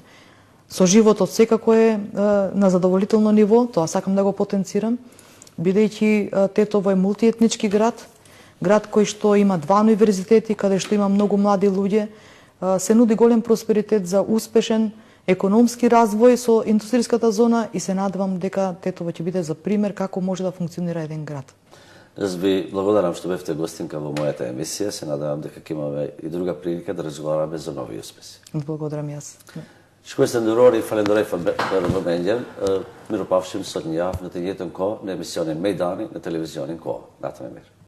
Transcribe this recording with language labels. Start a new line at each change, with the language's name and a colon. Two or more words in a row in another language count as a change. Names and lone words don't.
Macedonian: Со животот секако е на задоволително ниво, тоа сакам да го потенцирам, бидејќи Тетово е мултиетнички град кој што има 2 универзитети, каде што има многу млади луѓе, се нуди голем просперитет за успешен економски развој со индустријската зона и се надевам дека Тетово ќе биде за пример како може да функционира еден град. Јас ви благодарам што бевте гостинка во мојата емисија. Се надевам дека ќе имаме и друга прилика да разговараме за нови успеси. Благодарам јас.
Albanian: Shkuar ndërori, falenderoj për vëmendjen. Miropafshim sot një javë në të njëjtën kohë në emisionin Mejdani në televizionin Kohë. Natën e mirë.